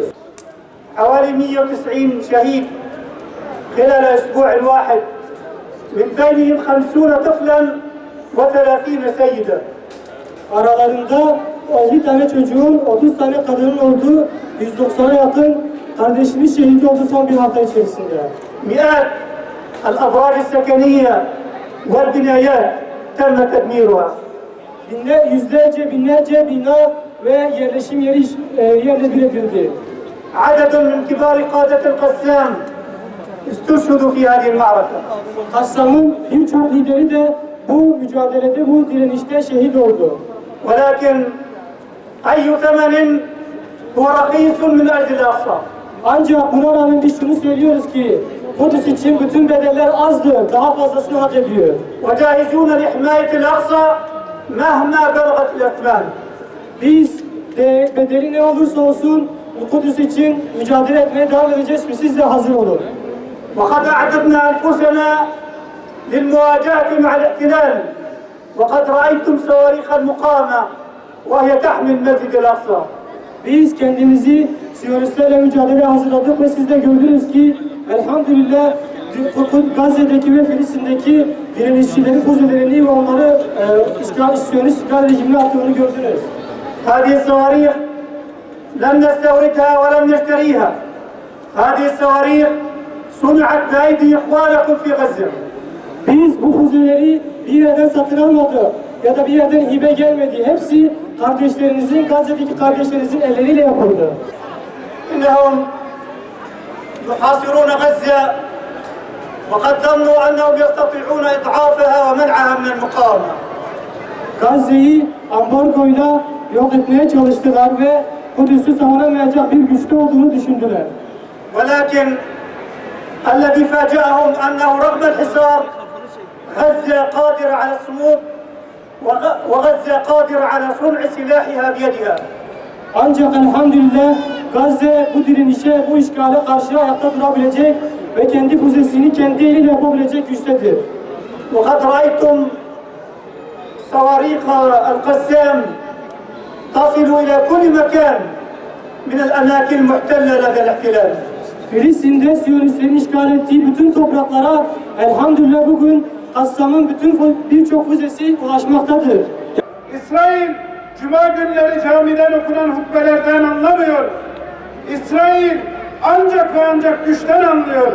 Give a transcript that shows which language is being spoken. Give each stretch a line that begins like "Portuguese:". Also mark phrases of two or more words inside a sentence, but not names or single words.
Arabic: حوالي 190 شهيد خلال أسبوع واحد من بينهم 50 طفلا و30 سيدة.
Turkish: Aralarında 50 tane çocuğun, 30 tane kadının olduğu 190'a yakın kardeşimiz şehit oldu son bir hafta içerisinde.
Arabic: مئات الأبراج السكنية والبنايات تم تدميرها.
Turkish: Binlerce bina ve yerleşim yeri yerle bir edildi.
Arabic: عدد من كبار قادة القسام استشهدوا في هذه المعركة.
Turkish: Kassam'ın birçok lideri de bu mücadelede, bu direnişte şehit oldu.
Arabic: ولكن أي ثمن هو رخيص من أجل الأقصى.
Turkish: Ancak buna rağmen biz şunu söylüyoruz ki Kudüs için bütün bedeller azdır, daha fazlasını hak ediyor.
Arabic: وجاهزون لحماية الأقصى مهما بلغت الأثمان.
Turkish: Biz de bedeli ne olursa olsun bu Kudüs için mücadele etmeye devam edeceğiz ve siz de hazır olun.
Arabic: وقد أعددنا أنفسنا للمواجهة مع الاحتلال وقد رأيتم صواريخ المقاومة وهي تحمي المسجد الأقصى.
Turkish: Biz kendimizi Siyonistlerle mücadeleye hazırladık ve siz de gördünüz ki elhamdülillah Gazze'deki ve Filistin'deki direnişçilerin füzelerini ve onları Siyonist işgal rejimine attığını gördünüz.
Arabic: هذه الصواريخ لم نستوردها ولم نشتريها. هذه الصواريخ صنعت بأيدي إخوانكم في غزة.
Turkish: Biz bu füzeleri bir yerden satın almadık ya da bir yerden hibe gelmedi. Hepsi kardeşlerinizin, Gazze'deki kardeşlerinizin elleriyle yapıldı.
Arabic: إنهم يحاصرون غزة وقد ظنوا أنهم يستطيعون إضعافها ومنعها من المقاومة.
Turkish: Gazze'yi ambargoyla yok etmeye çalıştılar ve Kudüs'ü savunamayacak bir güçte olduğunu düşündüler.
Arabic: ولكن الذي فاجأهم أنه رغم الحصار غزة قادرة على الصمود وغزة قادرة على صنع سلاحها بيدها.
Turkish: Ancak elhamdülillah Gazze bu direnişe, bu işgale karşı ayakta durabilecek ve kendi füzesini kendi eliyle yapabilecek güçtedir.
Arabic: وقد رأيتم صواريخ القسام تصل إلى كل مكان من الأماكن المحتلة لدى الاحتلال.
Turkish: Filistin'de Siyonistlerin işgal ettiği bütün topraklara elhamdülillah bugün Kassam'ın birçok füzesi ulaşmaktadır. İsrail, Cuma günleri camiden okunan hutbelerden anlamıyor. İsrail ancak ve ancak güçten anlıyor.